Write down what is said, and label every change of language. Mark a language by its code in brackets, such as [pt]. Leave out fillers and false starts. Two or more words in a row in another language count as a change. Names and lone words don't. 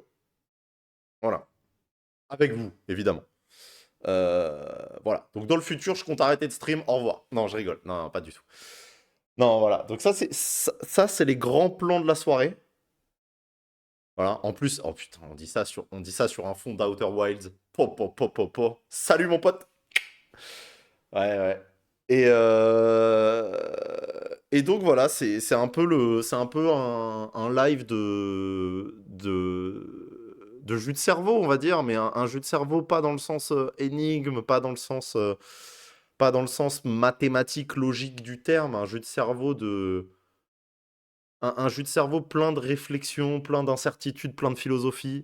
[fr] Voilà. Avec vous, évidemment. Voilà. Donc, dans le futur, je compte arrêter de stream. Au revoir. Non, je rigole. Non, non, pas du tout. Non, voilà. Donc ça, c'est les grands plans de la soirée. Voilà. En plus, oh putain, on dit ça sur un fond d'Outer Wilds. Po, po, po, po, po. Salut mon pote. Ouais, ouais. Et donc voilà, c'est un peu un live de jus de cerveau, on va dire, mais un jus de cerveau pas dans le sens énigme, pas dans le sens mathématique logique du terme, un jus de cerveau plein de réflexions, plein d'incertitudes, plein de philosophie.